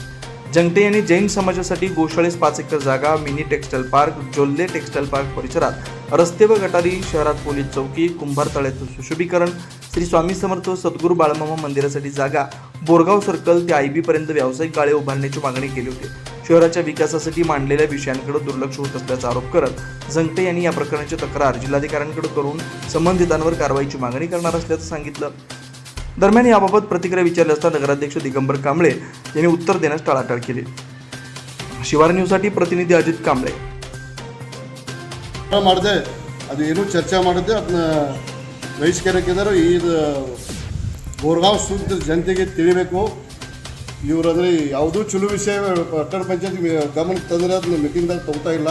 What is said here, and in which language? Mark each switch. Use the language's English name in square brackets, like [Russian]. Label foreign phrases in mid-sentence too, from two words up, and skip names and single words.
[Marathi] जंगटे यांनी जैन समाजासाठी गोशाळेस 5 एकर जागा, मिनी टेक्स्टाईल पार्क, जोल्ले टेक्स्टाईल पार्क परिसरात रस्ते व गटारी, शहरात पोलीस चौकी, कुंभार तळ्याचं सुशोभीकरण, श्री स्वामी समर्थ सद्गुरू बाळमामा मंदिरासाठी जागा, बोरगाव सर्कल ते आयबी पर्यंत व्यावसायिक गाळे उभारण्याची मागणी केली होती. शहराच्या विकासासाठी मांडलेल्या विषयांकडे दुर्लक्ष होत असल्याचा आरोप करत जंगटे यांनी या प्रकरणाची तक्रार जिल्हाधिकाऱ्यांकडे करून संबंधितांवर कारवाईची मागणी करणार असल्याचं सांगितलं. दरम्यान याबाबत प्रतिक्रिया विचारली असता नगराध्यक्ष दिगंबर कांबळे यांनी उत्तर देण्यास टाळाटाळ केली. [Kannada] ಶಿವಾರ ನ್ಯೂಸ್साठी ಪ್ರತಿನಿಧಿ ಅಜಿತ್ ಕಾಂಬ್ಳೆ. ಮಾಡಿದೆ ಅದು ಏನು ಚರ್ಚೆ ಮಾಡಿದ್ದೆ ಅದನ್ನ ಬಹಿಷ್ಕರಿಸಿದರು. ಇದು ಬೋರ್ಗಾಂವ್ ಸುದ್ದಿ ಜನತೆಗೆ ತಿಳಿಬೇಕು. ಇವರಂದರೆ ಯಾವುದೂ ಚಲೋ ವಿಷಯ ಪಟ್ಟಣ ಪಂಚಾಯತ್ ಗಮನಕ್ಕೆ ತಂದರೆ ಅದನ್ನ ಮೀಟಿಂಗ್ದಾಗ ತಗೋತಾ ಇಲ್ಲ.